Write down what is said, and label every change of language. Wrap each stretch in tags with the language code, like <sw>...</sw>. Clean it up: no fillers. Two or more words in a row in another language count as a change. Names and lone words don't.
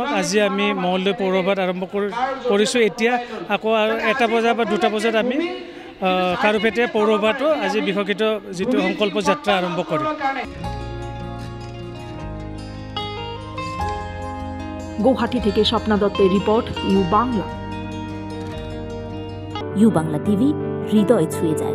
<as>আজি আমি মঙ্গলদৈ পৌৰসভাত আৰম্ভ কৰিছোঁ। এতিয়া আকৌ 1টা বজা বা 2টা বজাত আমি কাৰুপেটীয়া পৌৰসভাতো আজি বিকশিত যিটো সংকল্প যাত্ৰা আৰম্ভ কৰে।</as> <bn>গুৱাহাটী থেকে স্বপ্না দত্তের রিপোর্ট, ইউ বাংলা। ইউ বাংলা টিভি, হৃদয় ছুঁয়ে যায়।</bn>